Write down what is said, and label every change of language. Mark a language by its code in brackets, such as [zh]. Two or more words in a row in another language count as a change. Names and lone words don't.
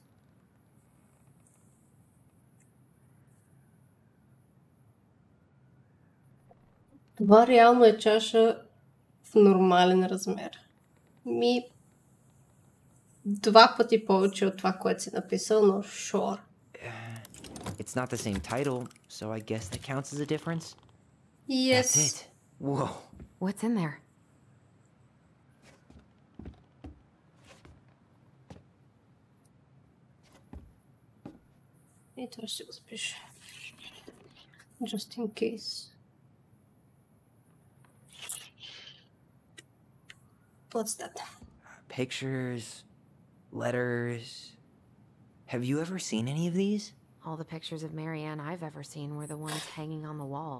[bg] Това реално е чаша в нормален размер. Два пъти повече от това, което си написал, но sure. [en] It's not the same title, so I guess that counts as a difference. Yes. That's it. Whoa. What's in there? [bg] И това ще го запиша. [en] Just in case. What's that? Pictures, letters. Have you ever seen any of these? All the pictures of Marianne I've ever seen were the ones hanging on the walls.